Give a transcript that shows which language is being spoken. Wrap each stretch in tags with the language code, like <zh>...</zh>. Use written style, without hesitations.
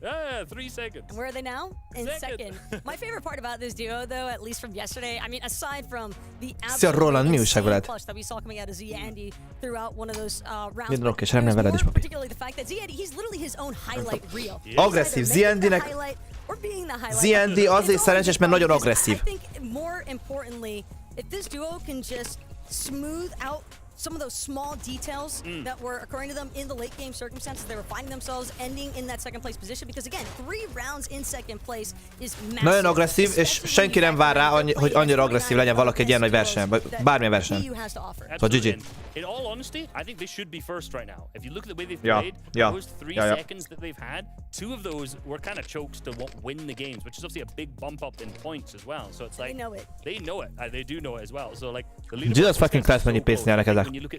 <en>Yeah, 3 seconds. And where are they now? In second. My favorite part about this duo, though, at least from yesterday, I mean, aside from the absolutely insane push that we saw coming out of Ziandi throughout one of those rounds, more particularly the fact that Ziandi, he's literally his own highlight reel.</en> <hu>Agresszív, Ziandinek... Ziandi azért szerencsés, mert nagyon agresszív.</hu> <en>I think more importantly, if this duo can just smooth out some of those small details that were occurring to them in the late game circumstances, they were finding themselves ending in that second place position, because again, 3 rounds in second place is massive.</en> <hu>Nagyon agresszív, és senki nem vár rá, hogy annyira agresszív legyen valaki egy ilyen nagy versenyen, vagy bármilyen versenyen.</hu> <en>So GG. In all honesty, I think they should be first right now. If you look at the way they've played, those 3 seconds that they've had, 2 of those were kind of chokes to win the games, which is obviously a big bump up in points as well. So it's like they know it. They know it. They do know it as well. So like the Jesus fucking Christ,</en> <hu>mennyi pénzt nyernek ezek.</hu>